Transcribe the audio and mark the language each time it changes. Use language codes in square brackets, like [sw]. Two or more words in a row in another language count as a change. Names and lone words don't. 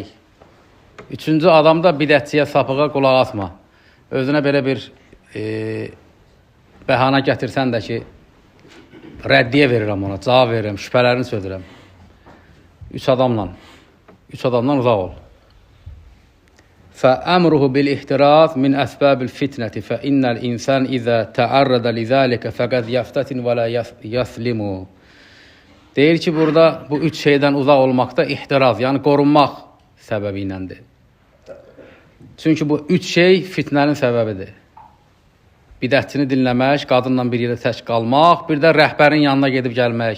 [az] Üçüncü, adamda bidətçiyə, sapığa qulaq asma. Özünə belə bir bəhanə gətirsən də ki, rəddiyə verirəm ona, cavab verirəm, şübhələrini söylürəm. Üç adamdan uzaq ol. [ar] فَأَمْرُهُ بِالْإِحْتِرَاثِ مِنْ أَسْبَابِ الْفِتْنَةِ فَإِنَّ الْإِنْسَانِ إِذَا تَعَرَّضَ لِذَٰلِكَ فَقَدْ يَفْتَتِنْ وَلَا يَسْلِمُ. [az] Deyir ki, burada bu üç şeydən uzaq olmaqda ihtiraz, yəni qorunmaq səbəbi iləndir. Çünki bu üç şey fitnənin səbəbidir. Bidətçini dinləmək, qadınla bir yerdə tək qalmaq, bir də rəhbərin yanına gedib gəlmək.